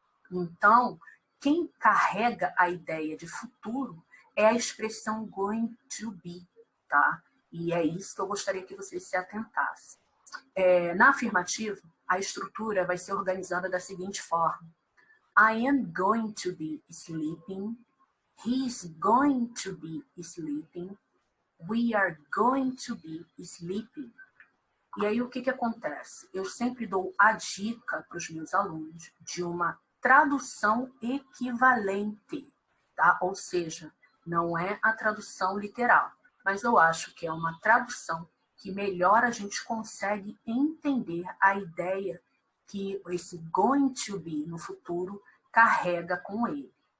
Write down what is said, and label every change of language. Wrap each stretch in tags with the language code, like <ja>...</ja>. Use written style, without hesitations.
<pt>Então, quem carrega a ideia de futuro é a expressão going to be, tá? E é isso que eu gostaria que vocês se atentassem. Na afirmativa, a estrutura vai ser organizada da seguinte forma.</pt> <en>I am going to be sleeping. He is going to be sleeping. We are going to be sleeping.</en> <pt>E aí o que acontece? Eu sempre dou a dica para os meus alunos de uma tradução equivalente, tá? Ou seja, não é a tradução literal, mas eu acho que é uma tradução que melhor a gente consegue entender a ideia que esse going to be no futuro carrega com ele.</pt>